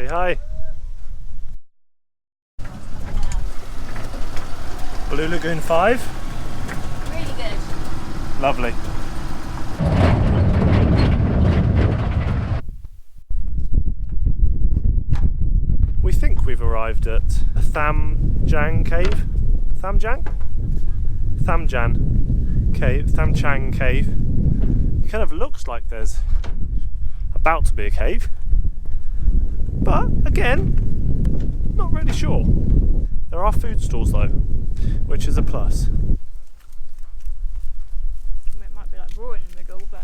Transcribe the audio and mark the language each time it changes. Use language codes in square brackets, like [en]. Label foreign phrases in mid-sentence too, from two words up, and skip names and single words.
[en] Hi! Blue Lagoon 5? Really good. Lovely. We think we've arrived at Tham Chang Cave. Tham Chang? Tham Chang Cave. Tham Chang Cave. It kind of looks like there's about to be a cave, but again, not really sure. There are food stalls though, which is a plus. It might be like raw in the middle, but